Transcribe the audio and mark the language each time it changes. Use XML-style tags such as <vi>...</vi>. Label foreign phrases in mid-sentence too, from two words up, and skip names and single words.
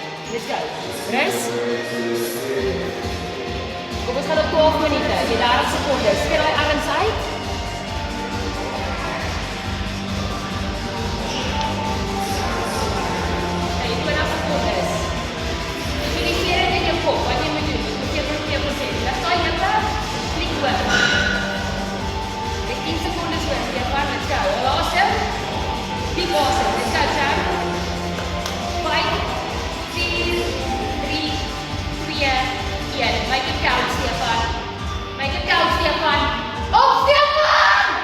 <en>Let's go.</en> <af>Rus. Kom ons gaan op 12 minute, jy 30 sekondes. Skry daai arms uit. Hey, 20 sekondes. Visualiseer dit in jou kop, wat jy moet doen. Moet jy vir jou sê. Laat daai hippe klik oor. 10 secondes oor, Stefan,</af> <en>let's go.</en> <af>Asem. Diep asem,</af> <en>let's go, Jack. 5, 4, 3, 2, 1. Make it count, Stefan. Make it count,</en> <af>Stefan. Op, Stefan!</af>